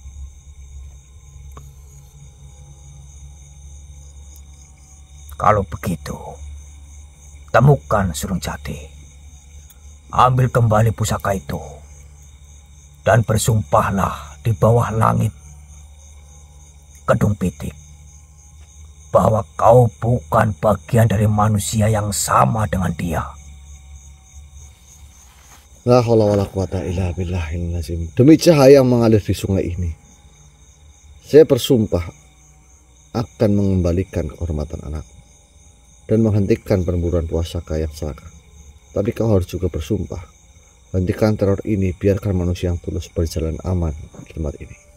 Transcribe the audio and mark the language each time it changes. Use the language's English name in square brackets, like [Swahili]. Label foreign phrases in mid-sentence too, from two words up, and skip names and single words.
[Indonesian] Kalau begitu, temukan Surung Jati. Ambil kembali pusaka itu. Dan bersumpahlah di bawah langit Kedung Pitik bahwa kau bukan bagian dari manusia yang sama dengan dia. [Arabic] لا حول ولا قوة إلا بالله العظيم. [Indonesian] Demi cahaya yang mengalir di sungai ini, saya bersumpah akan mengembalikan kehormatan anakku dan menghentikan perburuan pusaka yang celaka. Tapi kau harus juga bersumpah, hentikan teror ini, biarkan manusia yang tulus berjalan aman di tempat ini.